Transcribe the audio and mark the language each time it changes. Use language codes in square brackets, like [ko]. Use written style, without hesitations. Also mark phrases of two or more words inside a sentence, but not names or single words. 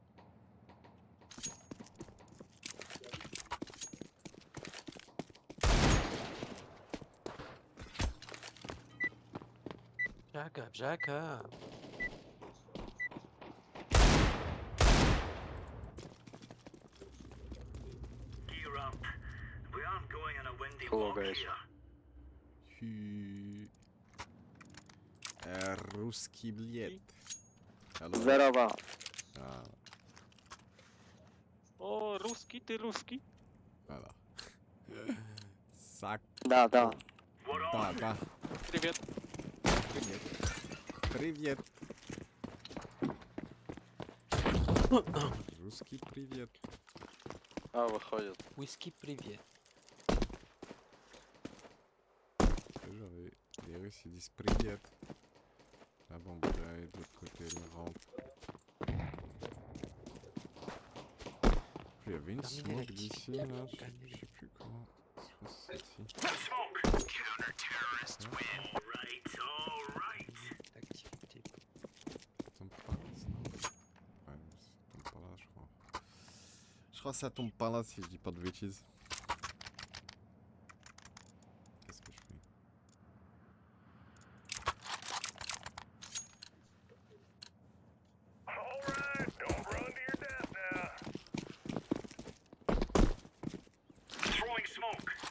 [en] Jacob, Jacob. Gear up. We aren't going on a windy Hello, walk guys. here. [ru] Русский билет. [en] Hello. [ru] Здорово. Ah, О, русский, ты русский. [fr] voilà. Sac. [ru] Да, да. Да, да. Привет. Привет. Привет. Русский привет. А, выходит. Whisky, привет. [fr] J'avais les Russes ils disent привет. La bombe est de l'autre côté de la rampe. Il y avait une smoke d'ici là, je sais plus comment. C'est celle-ci. [en] Counter-terrorists win. All right. [fr] Activité. Ça tombe pas là, ça. Ouais, ça tombe pas là, je crois. Je crois que ça tombe pas là si je dis pas de bêtises. Qu'est-ce que je fais? [en] Alright, don't run to your death now. Throwing smoke.